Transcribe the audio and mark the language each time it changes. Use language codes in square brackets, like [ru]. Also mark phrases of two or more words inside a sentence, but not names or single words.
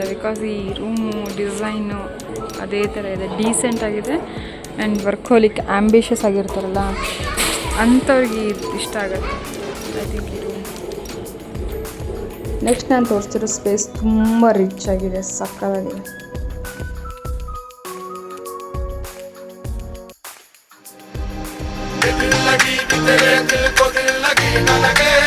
[kn] ಬಿಕಾಸ್ ಈ [en] room design [kn] ಅದೇ ಥರ ಇದೆ, ಡೀಸೆಂಟ್ ಆಗಿದೆ. [en] and workaholic ambitious [kn] ಆಗಿರ್ತಾರಲ್ಲ ಅಂಥವ್ರಿಗೆ ಇಷ್ಟ ಆಗುತ್ತೆ [en] I think [kn] ಈ ರೂಮ್. ನೆಕ್ಸ್ಟ್ ನಾನು ತೋರಿಸ್ತಿರೋ ಸ್ಪೇಸ್ ತುಂಬ ರಿಚ್ ಆಗಿದೆ, ಸಕ್ಕತ್ತಾಗಿದೆ. [hi] दिल लगी तेरे दिल को दिल लगी न लगे